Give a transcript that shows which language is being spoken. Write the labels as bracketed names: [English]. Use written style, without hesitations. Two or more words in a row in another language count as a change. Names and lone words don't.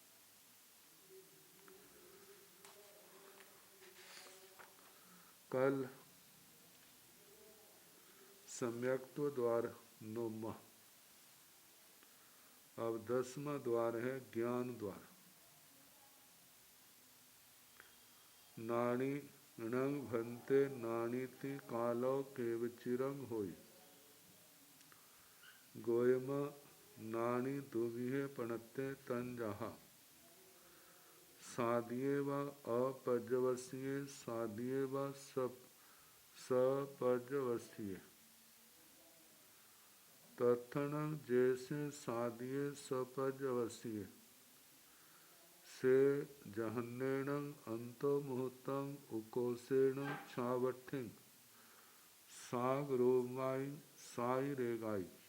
[Hindi] कल सम्यक्त्व द्वार 9वां, अब 10वां द्वार है ज्ञान द्वार। [Prakrit languages] नाणी णंग भंते नाणीति कालो केवचिरंग होई, गोयम नाणी दुविहे पणते तंजाहा, सादिये व अपजवसीये सादिये व सपजवसीये, तत्ण जैसे सादिये सपजवसीये, से जहन्नेण अंतो मुहूर्तं उकोसेण छावठिं, साग रोमाई साई रेगाई।